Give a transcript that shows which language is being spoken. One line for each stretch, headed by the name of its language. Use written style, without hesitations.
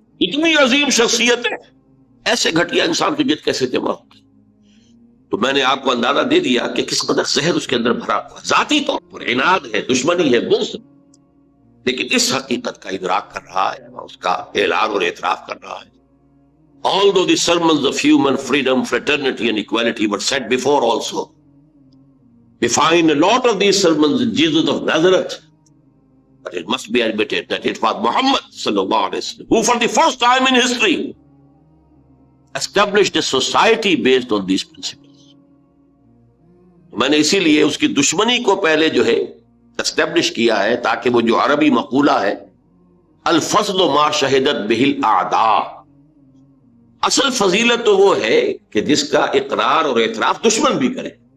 Urdu: اتنی عظیم شخصیت ہے، ایسے گھٹیا انسان کی جد کیسے جمع ہوتی. تو میں نے آپ کو اندازہ دے دیا کہ کس قدر زہر اس کے اندر بھرا ہوا، ذاتی طور پر عناد ہے، دشمنی ہے، بغض، لیکن اس حقیقت کا ادراک کر رہا ہے، اس کا اعلان اور اعتراف کر رہا ہے.
English: Although the sermons of human freedom, fraternity and equality were said before also, we find a lot of these sermons in Jesus of Nazareth. But it must be admitted that it was Muhammad sallallahu alaihi wasallam who for the first time in history established a society based on these principles.
Urdu: میں نے اسی لیے اس کی دشمنی کو پہلے جو ہے اسٹیبلش کیا ہے، تاکہ وہ جو عربی مقولہ ہے الفضل ما شہدت بہ الاعداء، اصل فضیلت تو وہ ہے کہ جس کا اقرار اور اعتراف دشمن بھی کرے.